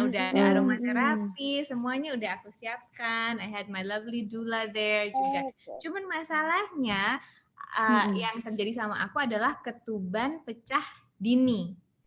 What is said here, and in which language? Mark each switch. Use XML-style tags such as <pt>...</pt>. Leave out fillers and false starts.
<id>Udah ada aromaterapi, semuanya udah aku siapkan.</id> <en>I had my lovely doula there juga.</en> <id>Cuman masalahnya yang terjadi sama aku adalah ketuban pecah dini.</id>